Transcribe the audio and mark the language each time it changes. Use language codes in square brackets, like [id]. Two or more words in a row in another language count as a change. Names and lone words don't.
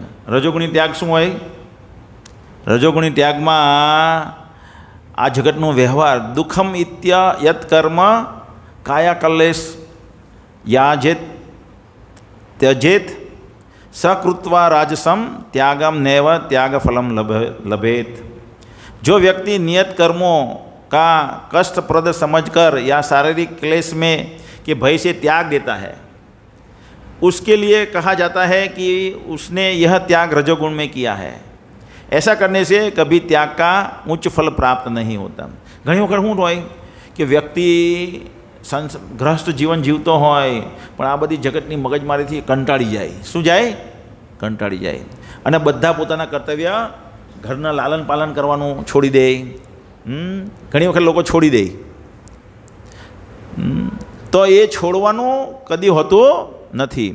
[gu] રજોગુણી ત્યાગ શું હોય? રજોગુણી ત્યાગમાં આ જગતનો વ્યવહાર [sa] દુઃખમ ઇત્ય યત કર્મ કાયા કલ્લેશ યાજેત ત્યજેત સકૃત્વા રાજસમ ત્યાગમ નૈવ त्याग फलम लभेत। [hi] जो व्यक्ति नियत कर्मों का कष्टप्रद समझकर या शारीरिक क्लेश में के भय से त्याग देता है, उसके लिए कहा जाता है कि उसने यह त्याग रजोगुण में किया है। ऐसा करने से कभी त्याग का उच्च फल प्राप्त नहीं होता। [gu] ઘણી વખત શું હોય કે વ્યક્તિ ગ્રસ્ત જીવન જીવતો હોય પણ આ બધી જગતની મગજમારીથી કંટાળી જાય. શું જાય? કંટાળી જાય. અને બધા પોતાના કર્તવ્ય, ઘરના લાલન પાલન કરવાનું છોડી દે. ઘણી વખત લોકો છોડી દે. તો એ છોડવાનું કદી હોતું નથી.